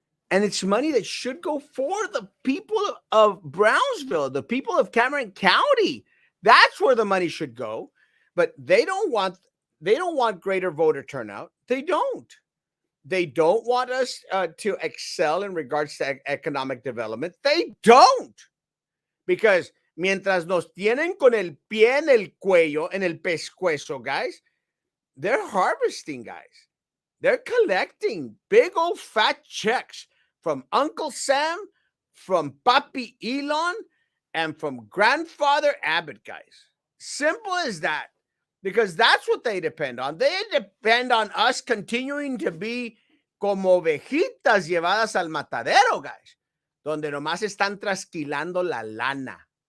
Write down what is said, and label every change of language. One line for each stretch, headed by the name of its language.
English: And it's money that should go for the people of Brownsville, the people of Cameron County. That's where the money should go. But they don't want greater voter turnout. They don't. They don't want us to excel in regards to economic development. They don't. Because
Spanish: mientras nos tienen con el pie en el cuello, en el pescuezo,
English: guys, they're harvesting, guys. They're collecting big old fat checks from Uncle Sam, from Papi Elon, and from Grandfather Abbott, guys. Simple as that. Because that's what they depend on. They depend on us continuing to be
Spanish: como ovejitas llevadas al matadero,
English: guys,
Spanish: donde nomás están trasquilando la lana.